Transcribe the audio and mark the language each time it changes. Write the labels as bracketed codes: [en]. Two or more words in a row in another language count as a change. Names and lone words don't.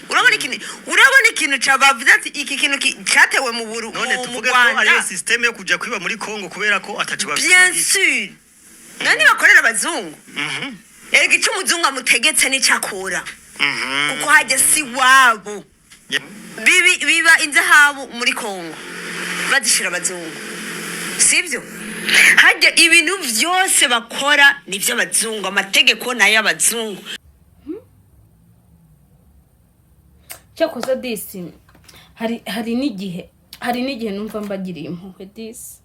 [rn] Urabona ikintu cabavuze ati iki kintu cyatewe mu Burundi. None tuvuge ko ari system yo kuja kwiba muri Congo kubera ko atacu bafite. [fr] Bien sûr. [rn] Nani bakorera abazungu? Erega icyo umuzungu amutegetse n'icyakora. Kuko hajya si wabo. Biba inzahabu muri Congo badishira abazungu. Sibyo? Hajya ibintu byose bakora nivyo abazungu, amategeko nayo abazungu. Cyakoze disi hari n'igihe numva mbagiriye impuhwe disi.